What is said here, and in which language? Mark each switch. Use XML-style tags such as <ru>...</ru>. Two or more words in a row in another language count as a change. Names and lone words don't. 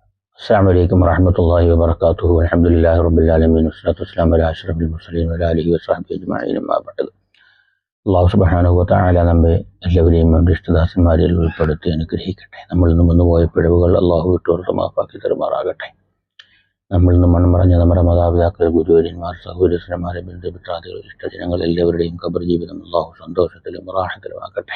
<ar>السلام عليكم ورحمة الله وبركاته والحمد لله رب العالمين والصلاة والسلام على أشرف المرسلين وعلى آله وصحبه أجمعين أما بعد.</ar> <ml>അള്ളാഹു</ml> <ar>سبحانه وتعالى</ar> <ml>നമ്മെ എല്ലാവരെയും നമ്മുടെ ഇഷ്ടദാസന്മാരിൽ ഉൾപ്പെടുത്തി അനുഗ്രഹിക്കട്ടെ. നമ്മളിൽ നിന്ന് വന്നുപോയ പിഴവുകൾ അള്ളാഹു വിട്ടോർത്ത് മാപ്പാക്കി തരുമാറാകട്ടെ. നമ്മളിൽ നിന്ന് മൺമറഞ്ഞ നമ്മുടെ മാതാപിതാക്കൾ, ഗുരുവര്യന്മാർ, സഹോദരന്മാരെ, ബന്ധുമിത്രാദികൾ, ഇഷ്ടജനങ്ങൾ എല്ലാവരുടെയും ഖബർ ജീവിതം അള്ളാഹു സന്തോഷത്തിലും റാഹത്തിലുമാക്കട്ടെ.</ml>